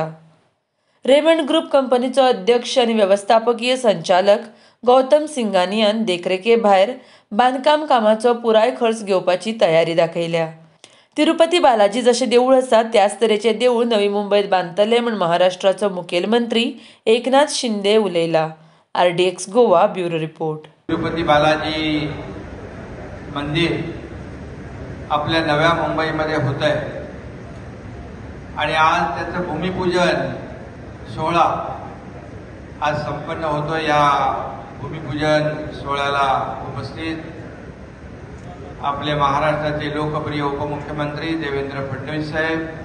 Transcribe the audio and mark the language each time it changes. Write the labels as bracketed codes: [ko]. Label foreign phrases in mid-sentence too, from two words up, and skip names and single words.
[kok] रेमंड ग्रुप कंपनीचो अध्यक्ष आणि व्यवस्थापकीय संचालक गौतम सिंघानियान देखरेखे भायर बांदकाम कामाचो पुराय खर्च घेवपाची तयारी दाखयल्या। तिरुपती बालाजी जशे देवूळ आसा त्याच तरेचे देवूळ नवी मुंबईत बांदतले म्हण महाराष्ट्राचो मुखेलमंत्री एकनाथ शिंदे उलयला। RDX गोवा ब्युरो रिपोर्ट। [mr] तिरुपती बालाजी मंदिर आपल्या नव्या मुंबईमध्ये होत आहे आणि आज त्याचं भूमिपूजन सोहळा आज संपन्न होतो। या भूमिपूजन सोहळ्याला उपस्थित आपले महाराष्ट्राचे लोकप्रिय उपमुख्यमंत्री देवेंद्र फडणवीस साहेब,